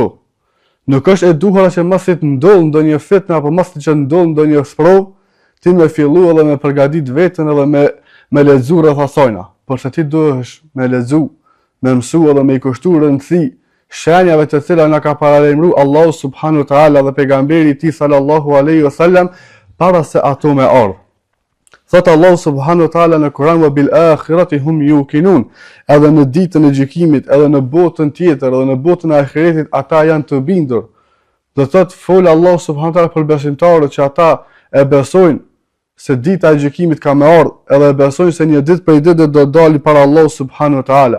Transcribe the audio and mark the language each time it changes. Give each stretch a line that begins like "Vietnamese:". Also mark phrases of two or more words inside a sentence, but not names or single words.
Albanian: Nuk është e duhura që mos të ndodh ndonjë fitnë apo mos të ndodh ndonjë sprovë, ti me fillu edhe me përgatit veten edhe me lexu rreth asajna. Por se ti duhesh me lexu, me mësu edhe me i kushtu rëndësi shenjave të cilat na ka paralajmëruar Allahu
Arabic: سبحانه وتعالى
Albanian: dhe pejgamberi i tij
Arabic: صلى الله عليه وسلم
Albanian: para se ato me ardh.
Arabic: Thot Allah سبحانه وتعالى
Albanian: në Kur'an
Arabic: وبالآخرة هم يوقنون,
Albanian: edhe në ditën e gjykimit, edhe në botën tjetër, edhe në botën e ahiretit ata janë të bindur. Do thot fol Allah
Arabic: سبحانه وتعالى
Albanian: për besimtarët që ata e besojnë se dita e gjykimit ka me ardh, edhe e besojnë se një ditë prej ditëve do dali para Allah
Arabic: سبحانه وتعالى.